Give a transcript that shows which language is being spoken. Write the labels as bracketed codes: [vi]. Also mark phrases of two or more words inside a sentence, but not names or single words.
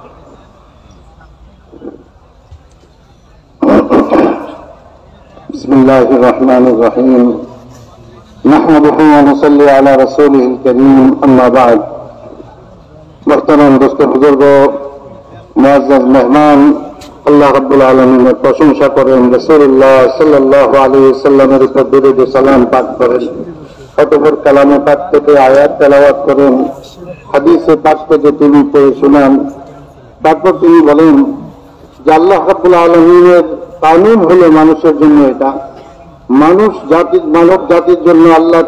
[ar] بسم اللہ الرحمن الرحیم، نحمدہ ونصلی علی رسولہ الکریم، اما بعد۔ [ur] محترم دوست بزرگوں، معزز مہمان، اللہ رب العالمین [bn] প্রশংসা করেন রাসূলুল্লাহ সাল্লাল্লাহু আলাইহি ওয়াসাল্লামের উপর দরুদ ও সালাম পাঠ করেন, অতঃপর কালামে পাক থেকে আয়াত তেলাওয়াত করেন, হাদিসে পাক থেকে তিনি পড়ে শোনান। তারপর তিনি বলেন যে আল্লাহ রাব্বুল আলামিনের কানুন হলো মানুষের জন্য, এটা মানব জাতির জন্য আল্লাহ